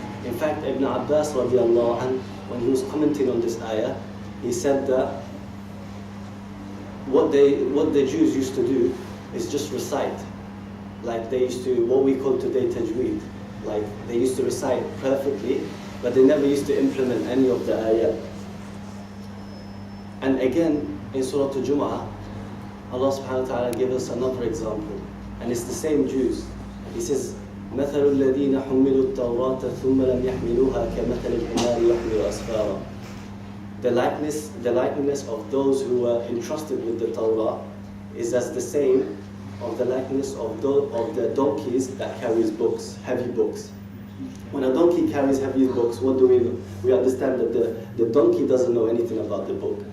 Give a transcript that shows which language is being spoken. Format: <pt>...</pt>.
<en>In fact, Ibn Abbas radiallahu anh, when he was commenting on this ayah, he said that what the Jews used to do is just recite, like they used to, what we call today tajweed. Like they used to recite perfectly, but they never used to implement any of the ayat. And again, in Surah Al-Jumu'ah, Allah subhanahu wa ta'ala gave us another example, and it's the same Jews. He says,</en> <ar>مثل الذين حملوا التوراة ثم لم يحملوها كمثل الحمار يحمل أسفارا.</ar> <en>The likeness of those who were entrusted with the Torah is as the same of the likeness of the donkeys that carries books, heavy books. When a donkey carries heavy books, what do we know? We understand that the donkey doesn't know anything about the book.</en>